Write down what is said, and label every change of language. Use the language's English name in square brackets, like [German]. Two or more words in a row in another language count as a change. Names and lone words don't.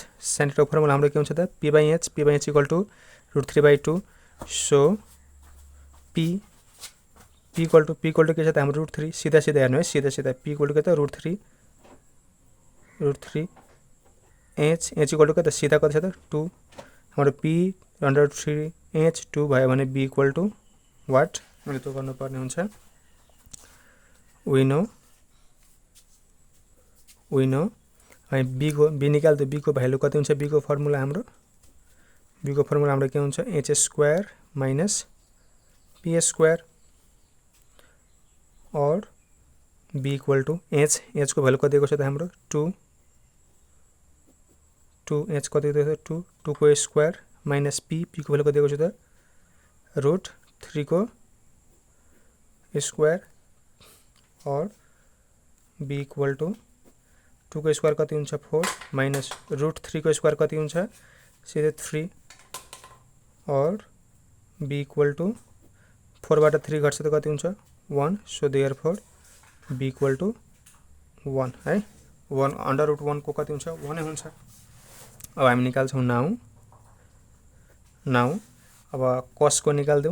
[Nepali] sin θ को फर्मुला हाम्रो के हुन्छ त p/h = √3/2 सो p के छ त हाम्रो √3 सीधा हेर्नु है सीधा p = के त √3 h = के त सीधा कति छ त 2 हाम्रो p √3 h 2 भयो भने b = what मैले त्यो गर्नुपर्ने हुन्छ. [English] we know [Nepali] अनि b निकाल दे. b को भ्यालु कति हुन्छ. b को फर्मुला हाम्रो के हुन्छ h² - p² और b = h को भ्यालु कति दिएको छ त हाम्रो 2 h कति दिएको छ 2 को [English] square minus [Nepali] p को भ्यालु कति दिएको छ त √3 को स्क्वायर और b = 2 को स्क्वायर कति हुन्छ 4 माइनस √3 को स्क्वायर कति हुन्छ सीधे 3 और b = 4 बाट 3 घट्छ त कति हुन्छ 1 [English] so therefore [Nepali] b = 1 है. 1 √1 को कति हुन्छ 1 नै हुन्छ. अब हामी निकाल्छौं नाउ अब cos को निकाल्दियौ.